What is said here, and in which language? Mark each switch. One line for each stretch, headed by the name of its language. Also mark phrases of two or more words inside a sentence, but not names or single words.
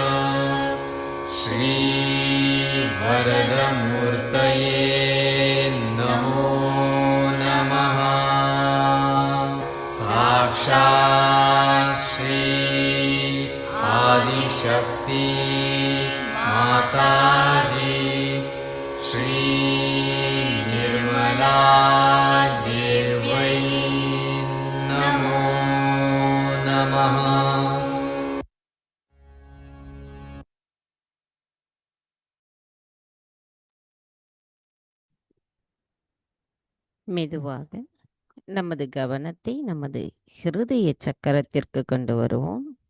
Sanskrit: श्रीवरदमूर्तये नमो नमः साक्षात् श्री आदिशक्ति माताजी श्री निर्मला देव्यै नमो नमः
Tamil: மெதுவாக நமது கவனத்தை நமது ஹிருதய சக்கரத்திற்கு கொண்டு வருவோம்.